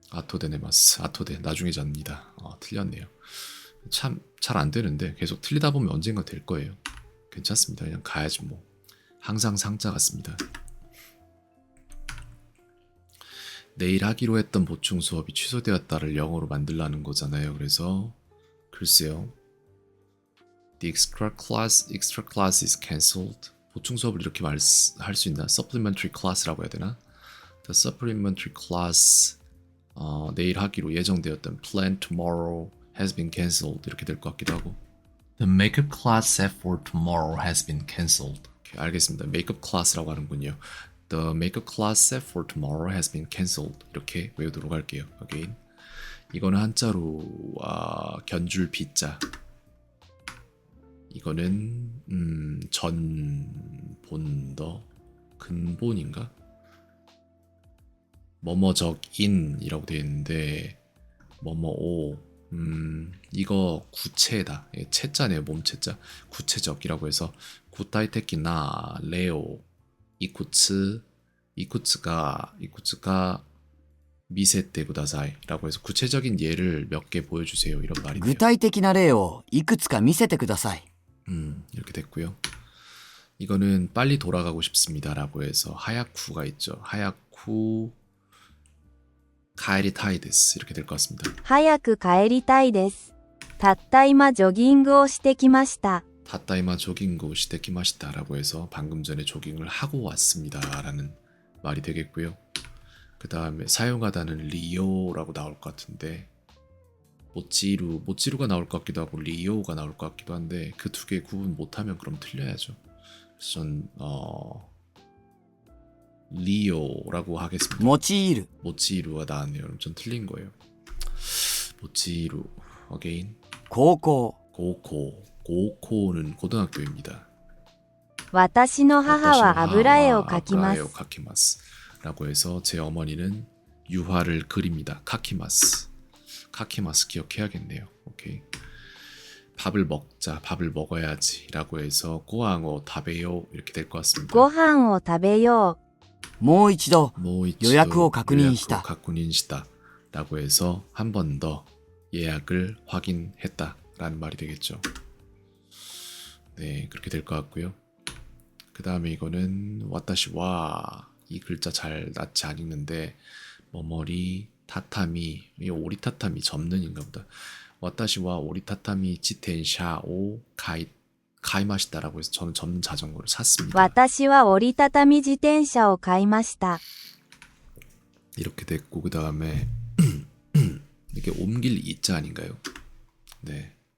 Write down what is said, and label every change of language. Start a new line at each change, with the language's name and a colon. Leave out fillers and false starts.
Korean: 아토데네마스 아토데 나중에 잡니다. 틀렸네요. 참 잘 안 되는데 계속 틀리다 보면 언젠가 될 거예요. 괜찮습니다. 그냥 가야지 뭐. 항상 상자 같습니다. 내일 하기로 했던 보충 수업이 취소되었다를 영어로 만들라는 거잖아요. 그래서 글쎄요.
English: The extra class is cancelled.
Korean: 보충 수업을 이렇게 할 수 있나?
English: supplementary class
Korean: 라고 해야 되나?
English: The supplementary class
Korean: 내일 하기로 예정되었던
English: plan tomorrow has been cancelled
Korean: 이렇게 될 것 같기도 하고
English: The makeup class set for tomorrow has been cancelled.
Korean: 오케이, 알겠습니다.
English: makeup class
Korean: 라고 하는군요.
English: The makeup class set for tomorrow has been cancelled
Korean: 이렇게 외우도록 할게요.
English: Again.
Korean: 이거는 한자로 견줄 비자. 이거는 전본더 근본인가? 뭐뭐적인이라고 되어 있는데 뭐뭐오 이거 구체다. 체자네요. 몸체자. 구체적이라고 해서 구타이테키나 레오 이쿠츠가 미세테 구다사이라고 해서 구체적인 예를 몇 개 보여주세요. 이런 말이네요.
Japanese: 具体的な例をいくつか見せてください。
Korean: 이렇게 됐고요. 이거는 빨리 돌아가고 싶습니다라고 해서 하야쿠가 있죠. 하야쿠 카에리타이데스 이렇게 될 것 같습니다.
Japanese: 早く帰りたいです。たった今ジョギングをしてきました。
Korean: 타타이마 조깅고 시테키마시다라고 해서 방금 전에 조깅을 하고 왔습니다라는 말이 되겠고요. 그 다음에 사용하다는 리오라고 나올 것 같은데 모찌루가 나올 것 같기도 하고 리오가 나올 것 같기도 한데 그 두 개 구분 못하면 그럼 틀려야죠. 그래서 전 리오라고 하겠습니다.
Japanese: 用いる
Korean: 모찌루가 나왔네요. 그럼 전 틀린 거예요. 모찌루 어게인
Japanese: 高校
Korean: 고코는 고등학교입니다.
Japanese: 私の母は油絵を描きます。
Korean: 카키마스 라고 해서 제 어머니는 유화를 그립니다. 카키마스 기억해야겠네요. 오케이. 밥을 먹어야지 라고 해서 고항오 타베요 이렇게 될 것 같습니다.
Japanese: ご飯を食べよもう一度
Korean: 요약을
Japanese: 確認した.
Korean: 라고 해서 한 번 더 예약을 확인했다 라는 말이 되겠죠. 네, 그렇게 될 것 같고요. 그 다음에 이거는 와타시와 이 글자 잘 낯이 안 읽는데 머머리 타타미 이 오리타타미 접는인가 보다. 와타시와 오리타타미 지텐샤 오 가이마시다라고 해서 저는 접는 자전거를
Japanese: う。
Korean: 샀습니다.
Japanese: 私は折りたたみ自転車を買いました。
Korean: 이렇게 됐고 그 다음에 이게 옮길 이자 아닌가요? 네.